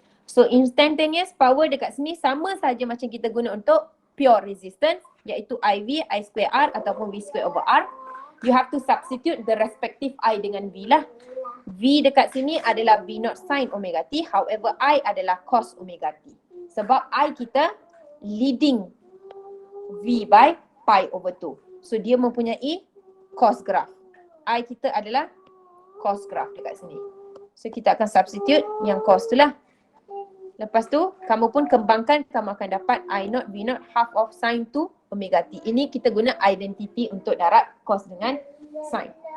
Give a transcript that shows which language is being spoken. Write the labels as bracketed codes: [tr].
[ms] So instantaneous power dekat sini sama saja macam kita guna untuk pure resistance, iaitu IV, I square R ataupun V square over R. [en] You have to substitute the respective I dengan V lah. [ms] V dekat sini adalah V naught sin omega T, however I adalah cos omega T. Sebab I kita leading V by pi over 2. So dia mempunyai cos graph. I kita adalah cos graph dekat sini. So kita akan substitute yang cos tu lah. Lepas tu, kamu pun kembangkan, kamu akan dapat I naught V naught half of sin 2 omega T. Ini kita guna identity untuk darab cos dengan sin.